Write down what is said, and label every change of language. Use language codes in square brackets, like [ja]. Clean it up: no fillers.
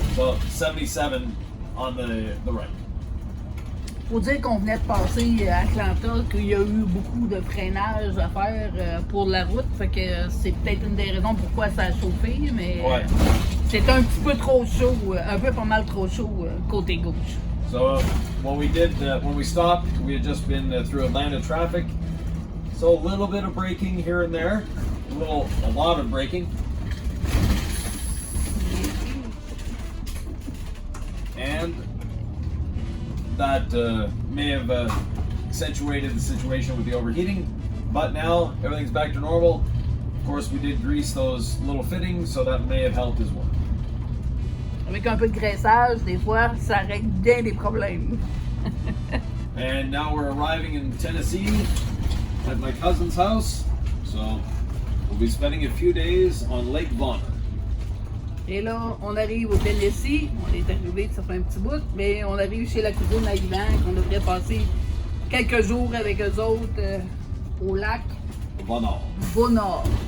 [en] So 77 on the right. [fr] Faut dire qu'on venait de passer à Atlanta, qu'il y a eu beaucoup de freinage à faire pour la route, fait que c'est peut-être une des raisons pourquoi ça a chauffé, mais Ouais. c'est un petit peu trop chaud, un peu pas mal trop chaud côté gauche. [en] So when we stopped, we had just been through Atlanta traffic. So a little bit of braking here and there, a lot of braking. And that may have accentuated the situation with the overheating, but now everything's back to normal. Of course, we did grease those little fittings, so that may have helped as well. [fr] Avec un peu de graissage, des fois, ça règle bien des problèmes. [en] And now we're arriving in Tennessee at my cousin's house. So we'll be spending a few days on Lake Bonner. [fr] Et là, on arrive au Tennessee. On est arrivé, ça fait un petit bout, mais on arrive chez la cousine à Yvan, qu'on devrait passer quelques jours avec eux autres au lac Bonheur.